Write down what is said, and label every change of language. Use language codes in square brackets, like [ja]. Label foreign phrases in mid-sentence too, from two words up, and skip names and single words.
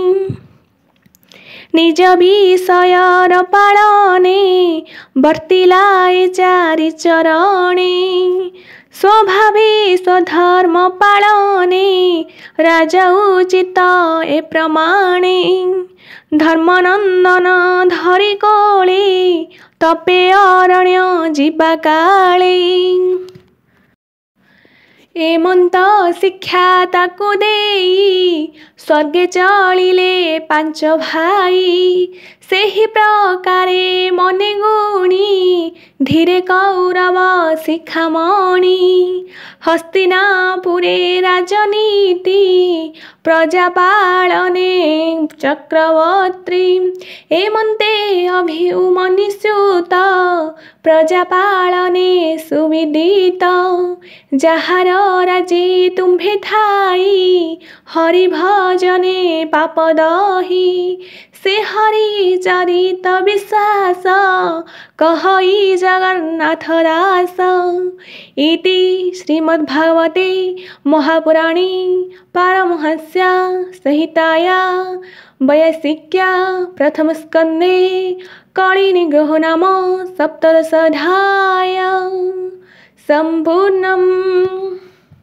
[or] ନିଜ ବିଷୟର ପାଳନେ ବର୍ତ୍ତିଲାଏ ଚାରି ଚରଣେ ସ୍ୱଭାବେ ସ୍ୱଧର୍ମ ପାଳନେ ରାଜା ଉଚିତ ଏ ପ୍ରମାଣେ ଧର୍ମନନ୍ଦନ ଧରି କୋଳେ ତପେ ଅରଣ୍ୟ ଜୀବା କାଳେ ଏମନ୍ତ ଶିକ୍ଷା ତାକୁ ଦେଇ ସ୍ୱର୍ଗେ ଚଳିଲେ ପାଞ୍ଚ ଭାଇ ସେହି ପ୍ରକାରେ ମନେ ଗୁଣି ଧୀରେ କୌରବ ଶିଖାମଣି ହସ୍ତିନାପୁରେ ରାଜନୀତି ପ୍ରଜାପାଳନେ ଚକ୍ରବର୍ତ୍ତୀ ଏମନ୍ତେ ଅଭିମନ୍ୟୁସୁତ ପ୍ରଜାପାଳନେ ସୁବିଦିତ ଯାହାର ରାଜେ ତୁମ୍ଭେ ଥାଇ ହରି ଭଜନେ ପାପ ଦହି ସେ ହରି ଚରିତ ବିଶ୍ୱାସ କହଇ ଜଗନ୍ନାଥ ଦାସ [sa] इति श्रीमद्भागवते महापुराणे पारमहंस्या संहिताया वैयासिक्या प्रथमस्कन्धे कलिनिग्रहो नाम सप्तदशोऽध्यायः सम्पूर्णम्।